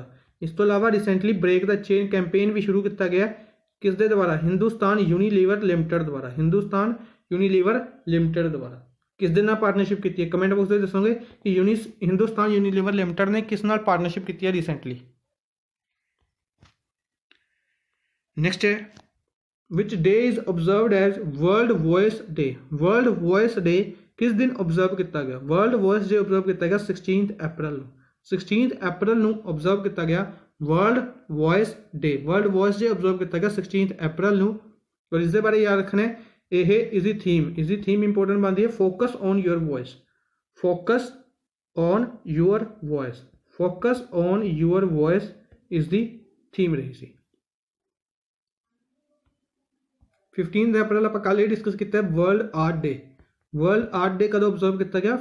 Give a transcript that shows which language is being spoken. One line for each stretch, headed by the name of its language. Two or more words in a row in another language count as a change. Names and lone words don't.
Punjabi: ਇਸ ਤੋਂ ਇਲਾਵਾ ਰਿਸੈਂਟਲੀ ਬ੍ਰੇਕ ਦਾ ਚੇਨ ਕੈਂਪੇਨ ਵੀ ਸ਼ੁਰੂ ਕੀਤਾ ਗਿਆ ਕਿਸ ਦੇ ਦੁਆਰਾ? ਹਿੰਦੁਸਤਾਨ ਯੂਨੀਲੀਵਰ ਲਿਮਟਿਡ ਦੁਆਰਾ। ਕਿਸ ਦੇ ਨਾਲ ਪਾਰਟਨਰਸ਼ਿਪ ਕੀਤੀ ਹੈ? ਕਮੈਂਟ ਬਾਕਸ ਵਿੱਚ ਦੱਸੋਗੇ ਕਿ ਹਿੰਦੁਸਤਾਨ ਯੂਨੀਲੀਵਰ ਲਿਮਟਿਡ ਨੇ ਕਿਸ ਨਾਲ ਪਾਰਟਨਰਸ਼ਿਪ ਕੀਤੀ ਹੈ ਰਿਸੈਂਟਲੀ। ਨੈਕਸਟ ਹੈ
English: which day is observed as world voice day
Punjabi: ਕਿਸ ਦਿਨ observe ਕੀਤਾ ਗਿਆ? world voice day observe ਕੀਤਾ ਗਿਆ 16th ਅਪ੍ਰੈਲ ਨੂੰ observe ਕੀਤਾ ਗਿਆ world voice day observe ਕੀਤਾ ਗਿਆ 16th ਅਪ੍ਰੈਲ ਨੂੰ। ਔਰ ਇਸ ਦੇ ਬਾਰੇ ਯਾਦ ਰੱਖਣਾ ਹੈ, ਇਹ ਇਸ ਦੀ ਥੀਮ ਇੰਪੋਰਟੈਂਟ ਬਣਦੀ ਹੈ
English: focus on your voice
Punjabi: ਇਸ ਦੀ ਥੀਮ ਰਹੀ ਸੀ। 15th ਅਪ੍ਰੈਲ ਆਪਾਂ ਕੱਲ੍ਹ ਇਹ ਡਿਸਕਸ ਕੀਤਾ ਵਰਲਡ ਆਰਟ ਡੇ ਕਦੋਂ observe ਕੀਤਾ ਗਿਆ?